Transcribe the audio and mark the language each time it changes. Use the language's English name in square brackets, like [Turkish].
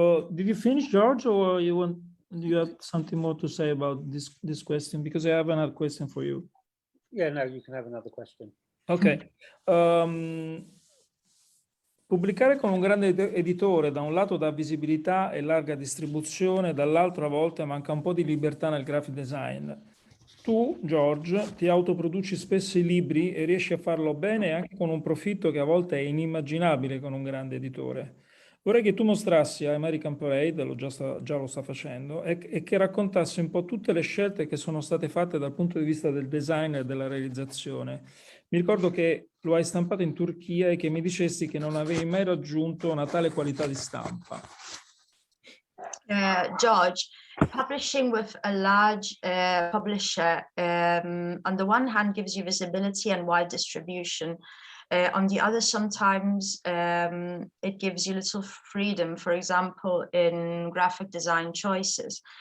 [English] Did you finish, George, or do you have something more to say about this question? Because I have another question for you. Yeah, no, you can have another question. Ok. [Italian] Pubblicare con un grande editore da un lato dà visibilità e larga distribuzione, dall'altro a volte manca un po' di libertà nel graphic design. Tu, George, ti autoproduci spesso i libri e riesci a farlo bene anche con un profitto che a volte è inimmaginabile con un grande editore. Vorrei che tu mostrassi a American Parade, già lo sta facendo, e che raccontassi un po' tutte le scelte che sono state fatte dal punto di vista del design e della realizzazione. Mi ricordo che lo hai stampato in Turchia e che mi dicesti che non avevi mai raggiunto una tale qualità di stampa. [English] George, publishing with a large publisher on the one hand gives you visibility and wide distribution. On the other, sometimes it gives you little freedom, for example, in graphic design choices.